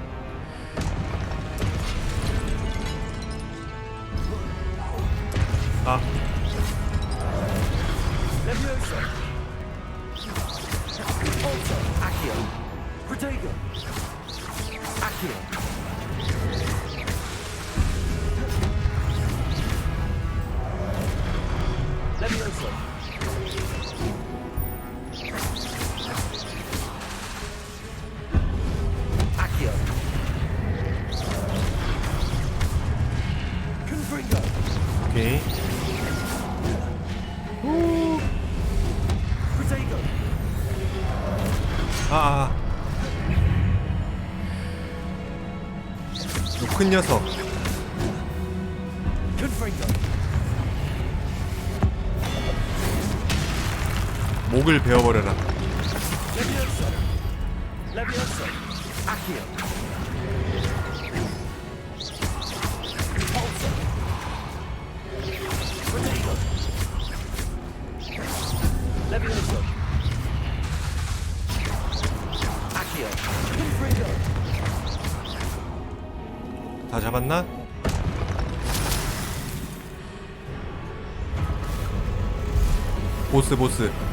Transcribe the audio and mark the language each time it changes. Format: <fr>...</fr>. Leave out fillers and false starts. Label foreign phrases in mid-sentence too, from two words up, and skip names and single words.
<ko>아. Leviosa. Repulsor. Accio. Protego. Accio. Leviosa. Accio. Confringo. 오케이. Protego. 아. 요 큰 녀석. Confringo. 목을 베어버려라. Leviosa. Levioso. Accio. Pulso. Protego. Levioso. Accio. Confringo. 다 잡았나? 보스.</ko>